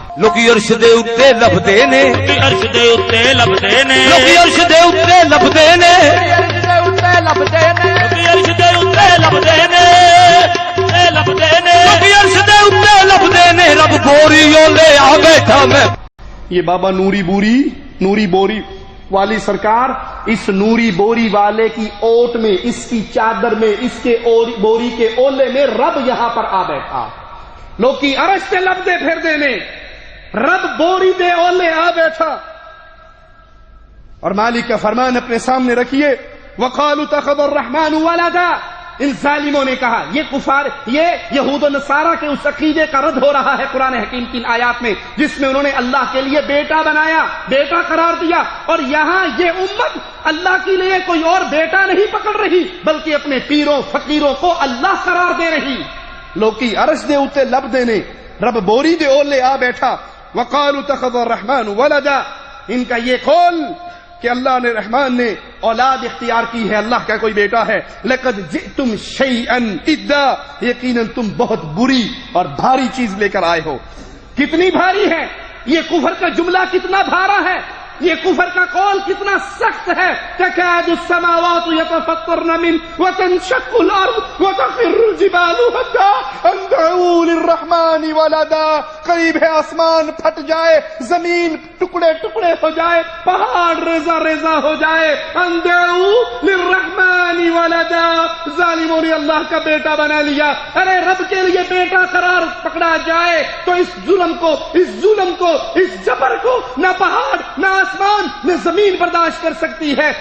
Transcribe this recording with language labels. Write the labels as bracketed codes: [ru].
[pa] لوکی عرش دے اوتے لبدے نے، عرش دے اوتے لبدے نے، لوکی عرش دے اوتے لبدے نے، عرش دے اوتے لبدے نے، لوکی عرش دے اوتے لبدے نے، لبدے نے، لوکی عرش دے اوتے لبدے نے، رب بوری اولے آ بیٹھا. [ur] میں یہ بابا نوری بوری والی سرکار اس نوری بوری والے کی اوٹ میں، اس کی چادر میں، اس کے بوری کے اولے میں رب یہاں پر آ بیٹھا. [pa] لوکی عرش تے لبدے پھر دینے، رب بوری دے اولے آ بیٹھا. [ur] اور مالک کا فرمان اپنے سامنے رکھیے. [ar] وقالوا اتخذ الرحمن ولدا. [ur] ان ظالموں نے کہا، یہ کفار، یہ یہود و نصارہ کے اس عقیدے کا رد ہو رہا ہے قرآن حکیم کی آیات میں جس میں انہوں نے اللہ کے لیے بیٹا بنایا، بیٹا قرار دیا. اور یہاں یہ امت اللہ کے لیے کوئی اور بیٹا نہیں پکڑ رہی بلکہ اپنے پیروں فقیروں کو اللہ قرار دے رہی. [pa] لوکی عرش دے اتے لب دینے رب بوری دے اولے آ بیٹھا. [ar] وقالوا اتخذ الرحمن ولدا. [ur] ان کا یہ قول کہ اللہ نے رحمان نے اولاد اختیار کی ہے، اللہ کا کوئی بیٹا ہے. [ar] لقد جئتم شیئا ادا. [ur] یقیناً تم بہت بری اور بھاری چیز لے کر آئے ہو. کتنی بھاری ہے یہ کفر کا جملہ، کتنا بھارا ہے یہ کفر کا قول، کتنا سخت ہے. [ar] تکاد السماوات يتفطرن منه وتنشق الارض وتخر الجبال هدا ان دعوا للرحمن ولدا. [ur] قریب ہے آسمان پھٹ جائے، زمین ٹکڑے ٹکڑے ہو جائے، پہاڑ ریزہ ریزہ ہو جائے. [ar] ان دعوا للرحمن ولدا. [ur] ظالموں نے اللہ کا بیٹا بنا لیا. ارے رب کے لیے بیٹا قرار پکڑا جائے تو اس ظلم کو، اس ظلم کو، اس جبر کو نہ پہاڑ نہ آسمان نہ زمین برداشت کر سکتی ہے.